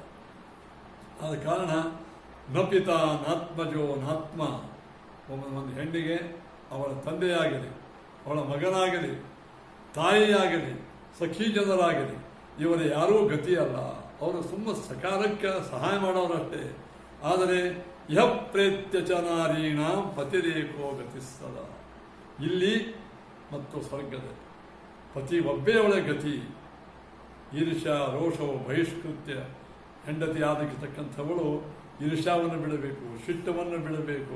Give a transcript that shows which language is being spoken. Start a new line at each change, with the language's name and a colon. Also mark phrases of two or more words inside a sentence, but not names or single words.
Kannada: ಆದ ಕಾರಣ
Sanskrit: ನ ಪಿತ ನಾತ್ಮಜೋ ನಾತ್ಮ.
Kannada: ಒಂದು ಹೆಣ್ಣಿಗೆ ಅವಳ ತಂದೆಯಾಗಲಿ, ಅವಳ ಮಗನಾಗಲಿ, ತಾಯಿಯಾಗಲಿ, ಸಖಿ ಜನರಾಗಲಿ ಇವರ ಯಾರೂ ಗತಿಯಲ್ಲ. ಅವರು ಸಕಾಲಕ್ಕೆ ಸಹಾಯ ಮಾಡೋರಷ್ಟೇ. ಆದರೆ
Sanskrit: ಇಹ ಪ್ರೇತ್ಯ ಚ ನಾರೀಣ ಪತಿರೇಕೋ ಗತಿಸ್ತದ.
Kannada: ಇಲ್ಲಿ ಮತ್ತು ಸ್ವರ್ಗದಲ್ಲಿ ಪತಿ ಒಬ್ಬೇ ಅವಳ ಗತಿ. ಈರ್ಷ್ಯ ರೋಷವು ಬಹಿಷ್ಕೃತ್ಯ ಹೆಂಡತಿ ಆದಕ್ಕಿರ್ತಕ್ಕಂಥವಳು ಈರ್ಷ್ಯಾವನ್ನು ಬಿಡಬೇಕು, ಶಿಟ್ಟವನ್ನು ಬಿಡಬೇಕು.